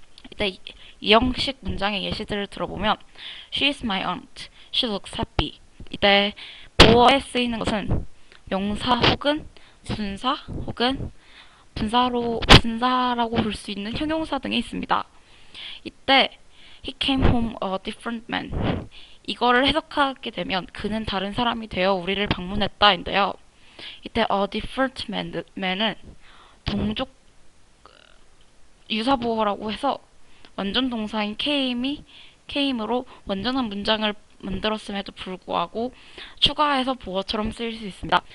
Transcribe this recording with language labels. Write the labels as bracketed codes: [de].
[ko] 이때 이 형식 문장의 예시들을 들어보면 [en] She is my aunt. She looks happy. [ko] 이때 보어에 쓰이는 것은 명사 혹은 분사 혹은 분사라고 볼 수 있는 형용사 등이 있습니다. 이때 [en] He came home a different man. [ko] 이거를 해석하게 되면 그는 다른 사람이 되어 우리를 방문했다인데요. 이때 a different man은 동족 유사보어라고 해서 완전 동사인 came으로 완전한 문장을 만들었음에도 불구하고 추가해서 보어처럼 쓰일 수 있습니다.